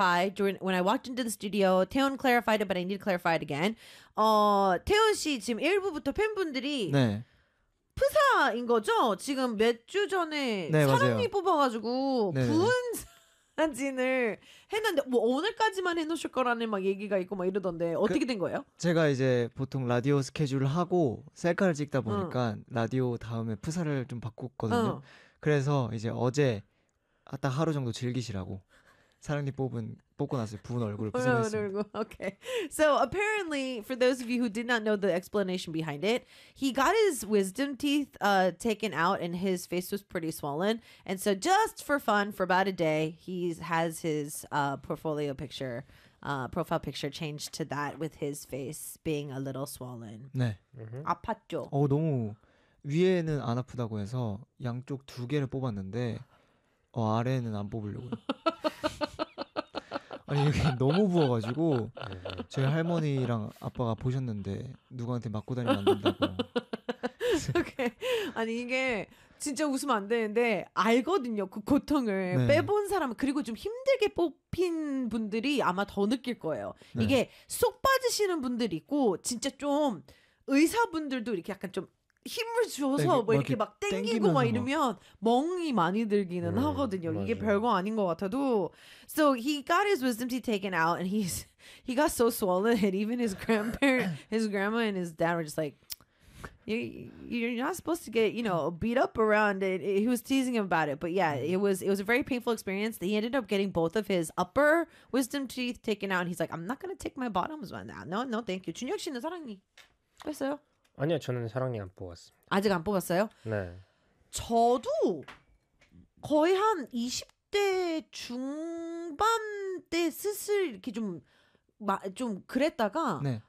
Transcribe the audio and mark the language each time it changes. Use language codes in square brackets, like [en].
[en] When I walked into the studio, 태훈 clarified it, but I need to clarify it again. [ko] 태훈 씨 지금 일부부터 팬분들이 네. 프사인 거죠? 지금 몇 주 전에 네, 사랑니 맞아요. 뽑아가지고 네, 부은 네. 사진을 했는데 뭐 오늘까지만 해놓으실 거라는 막 얘기가 있고 막 이러던데 어떻게 된 거예요? 제가 이제 보통 라디오 스케줄을 하고 셀카를 찍다 보니까 라디오 다음에 프사를 좀 바꿨거든요. 그래서 이제 어제 딱 하루 정도 즐기시라고 사랑니 뽑고 나서 부은 얼굴을 부산했습니다. [en] Okay. So apparently, for those of you who did not know the explanation behind it, he got his wisdom teeth taken out and his face was pretty swollen. And so just for fun, for about a day, he has his portfolio picture, profile picture changed to that with his face being a little swollen. [ko] 네. 아팠죠? 너무 위에는 안 아프다고 해서 양쪽 두 개를 뽑았는데 아래는 안 뽑으려고요. 아니 이게 너무 부어가지고 저희 할머니랑 아빠가 보셨는데 누구한테 맞고 다니면 안 된다고. 오케이. 아니 이게 진짜 웃으면 안 되는데 알거든요 그 고통을. 네. 빼본 사람 그리고 좀 힘들게 뽑힌 분들이 아마 더 느낄 거예요. 네. 이게 쏙 빠지시는 분들 있고 진짜 좀 의사분들도 이렇게 약간 좀 힘을 주어서 네, 뭐 이렇게 막 땡기고 막 이러면 멍이 많이 들기는 하거든요. 맞아. 이게 별거 아닌 것 같아도. [en] So he got his wisdom teeth taken out and he got so swollen and even his grandparent, his grandma and his dad were just like, you're not supposed to get, you know, beat up around it. He was teasing him about it. But yeah, it was a very painful experience. He ended up getting both of his upper wisdom teeth taken out and he's like, I'm not going to take my bottoms one now. No, thank you. [ko] 준혁 씨는 사랑니 됐어요? 아니요, 저는 사랑니 안 뽑았습니다. 아직 안 뽑았어요? 네. 저도 거의 한 20대 중반 때 슬슬 이렇게 좀 그랬다가 네.